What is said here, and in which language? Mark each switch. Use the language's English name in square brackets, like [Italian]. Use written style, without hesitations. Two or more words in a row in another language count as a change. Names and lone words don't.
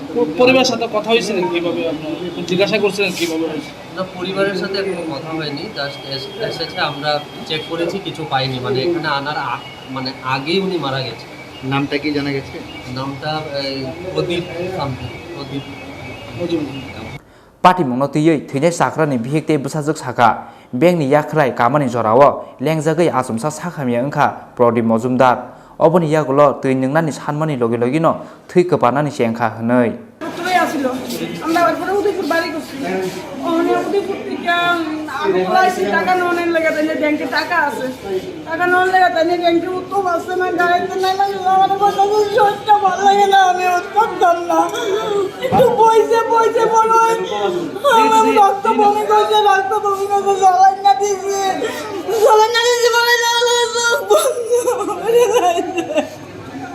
[Bangla] পরিবারের সাথে কথা হয়েছিলেন কিভাবে, আপনারা জিজ্ঞাসা করছিলেন কিভাবে? না, পরিবারের সাথে এখনো কথা হয়নি, জাস্ট এসেছে, আমরা চেক করেছি, কিছু পাইনি, মানে এখানে আনার মানে আগেই উনি মারা গেছে। নামটা কি জানা গেছে? নামটা প্রদীপ সামথিং, প্রদীপ [Kok Borok] Pati mungno tiyei thine sakra ni bihikte busajak saka beng ni yakrai kamani jorao lengjagai asumsa sakhamya wngkha Pradip Majumdar oboni yagulo tuinungnani sanmani logino thikpanani sengkha hnoi [Bangla] আমরা ওরপরে উদয়পুর বাড়ি করছি, উদয়পুর থেকে আমি বলাইছি টাকা নেওয়ার লেগে, তাই ব্যাংকে টাকা আছে, টাকা নেওয়ার লেগে তাই ব্যাংকে উত্তম আসছে না, গাড়িতে নাই লাগে, আমার শরীরটা ভালো লাগে না, আমি করতাম না, একটু পয়সা মনে হয় আমার রক্ত বমি করছে, জলাই না দিয়েছি বলে না